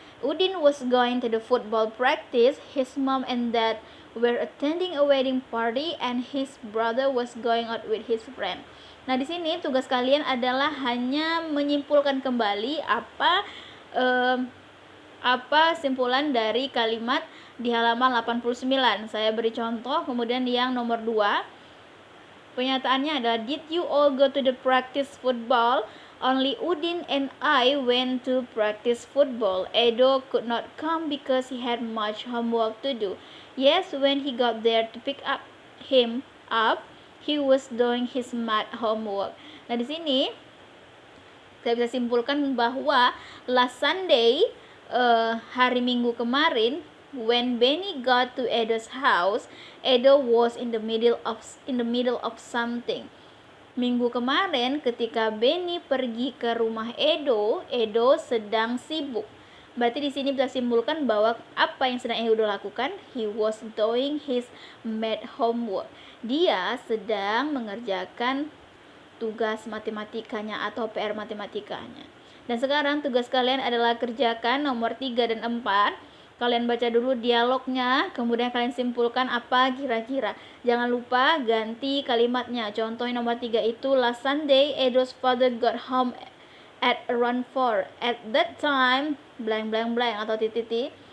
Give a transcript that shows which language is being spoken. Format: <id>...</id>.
<en>Udin was going to the football practice, his mom and dad were attending a wedding party, and his brother was going out with his friend.</en> <id>Nah, di sini tugas kalian adalah hanya menyimpulkan kembali apa simpulan dari kalimat di halaman 89. Saya beri contoh, kemudian yang nomor 2. Pernyataannya adalah,</id> <en>did you all go to the practice football? Only Udin and I went to practice football. Edo could not come because he had much homework to do. Yes, when he got there to pick him up, he was doing his math homework.</en> <id>Nah, di sini saya bisa simpulkan bahwa</id> <en>last Sunday,</en> <id>hari Minggu kemarin,</id> <en>when Benny got to Edo's house, Edo was in the middle of something.</en> <id>Minggu kemarin ketika Benny pergi ke rumah Edo sedang sibuk. Berarti di sini bisa simpulkan bahwa apa yang sedang Edo lakukan?</id> <en>He was doing his math homework.</en> <id>Dia sedang mengerjakan tugas matematikanya atau PR matematikanya. Dan sekarang tugas kalian adalah kerjakan nomor 3 dan 4. Kalian baca dulu dialognya, kemudian kalian simpulkan apa kira-kira. Jangan lupa ganti kalimatnya. Contoh nomor 3 itu,</id> <en>last Sunday, Edo's father got home at around 4. At that time, blank blank blank</en> <id>atau titik.</id>